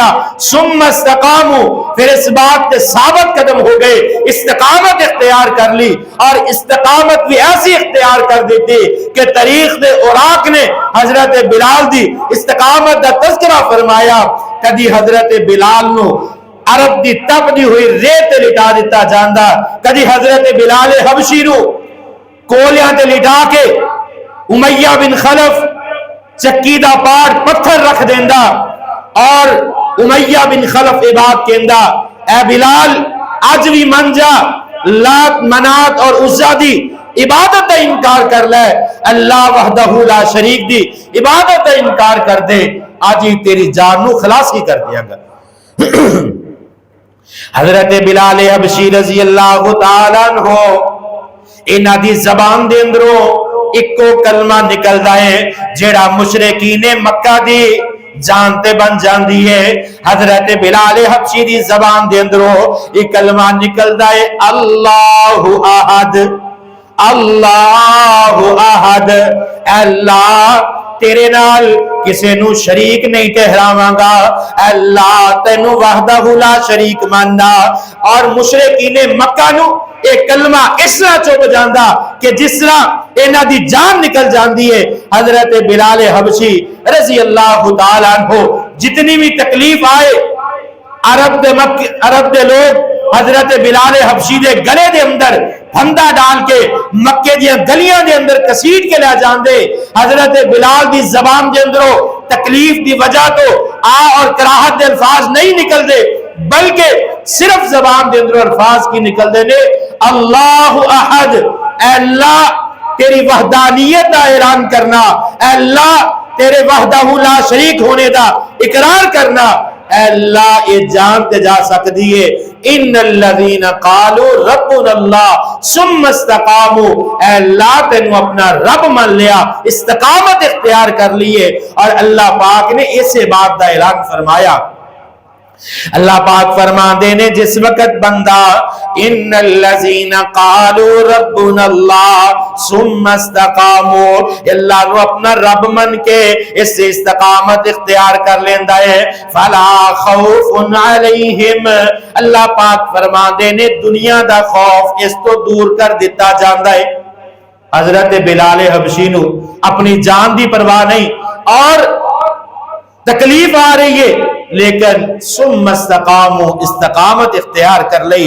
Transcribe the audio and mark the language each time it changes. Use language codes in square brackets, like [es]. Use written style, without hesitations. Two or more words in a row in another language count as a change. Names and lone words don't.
[ar] ثم استقاموا [pa] پھر اس بات تے ثابت قدم ہو گئے استقامت اختیار کر لی. اور استقامت بھی ایسی اختیار کر دیتی کہ تاریخ دے اوراق نے حضرت بلال دی استقامت دا تذکرہ فرمایا. کدی حضرت بلال نو عرب دی تپدی ہوئی ریت لٹا دیتا جاندا, کدی حضرت بلال حبشی نو کولیاں تے لٹا کے امیہ بن خلف چکی دا پاٹ پتھر رکھ دیندا اور امیہ بن خلف عباد کہندا اے بلال اج بھی من جا لات منات اور عزا دی عبادت دا انکار کر لے, [ar] اللہ وحدہ لا شریک [pa] دی عبادت دا انکار کر دے, آج ہی تیری جان نو خلاصی کر دیا گا. حضرت بلال حبشی [ar] رضی اللہ تعالیٰ عنہ [pa] انہاں دی زبان دے اندروں ایک کلمہ نکلدا ہے جیڑا مشرکین مکہ دی جانتے بن جاندی ہے. حضرت بلال حبشی دی زبان دے اندروں ایک کلمہ نکلدا ہے [ar] اللہ احد اللہ احد. [pa] اللہ تیرے نال کسے نو شریک نہیں ٹھہراواں گا, اللہ تینو [ar] وحدہ لا شریک [pa] ماننا. اور مشرکین مکہ نو ایک کلمہ اس طرح چوب جاندا کہ جس طرح انہاں دی جان نکل جاندی ہے. حضرت بلال حبشی [ar] رضی اللہ تعالیٰ عنہ [pa] جتنی بھی تکلیف آئے عرب دے لوگ حضرت بلال حبشی دے گلے دے اندر پھندا ڈال کے مکے دیاں گلیاں دے اندر کسیٹ کے لے جاندے. حضرت بلال دی زبان دے اندروں تکلیف دی وجہ تو اور کراہت دے الفاظ نہیں نکل دے بلکہ صرف زبان دے اندروں الفاظ کی نکل دے نے [ar] اللہ احد. [pa] اے اللہ تیری وحدانیت دا اعلان کرنا, اے اللہ تیرے [ar] وحدہ لا شریک [pa] ہونے دا اقرار کرنا. اے اللہ یہ جانتے جا سکتی ہے [ar] ان الذین قالوا ربنا اللہ ثم استقاموا, [pa] اے اللہ تینو اپنا رب مان لیا استقامت اختیار کر لیے. اور اللہ پاک نے اسے بات دا اعلان فرمایا. اللہ پاک فرماندے نے جس وقت بندہ [ar] ان الذین قالوا ربنا اللہ ثم استقاموا [pa] اللہ نو اپنا رب من کے اس سے استقامت اختیار کر لیندا ہے [ar] فلا خوف علیہم. [pa] اللہ پاک فرماندے نے دنیا دا خوف اس تو دور کر دیتا جاندا ہے. حضرت بلال حبشی نو اپنی جان دی پرواہ نہیں اور تکلیف آ رہی ہے لیکن [ar] ثم استقاموا [pa] استقامت اختیار کر لئی.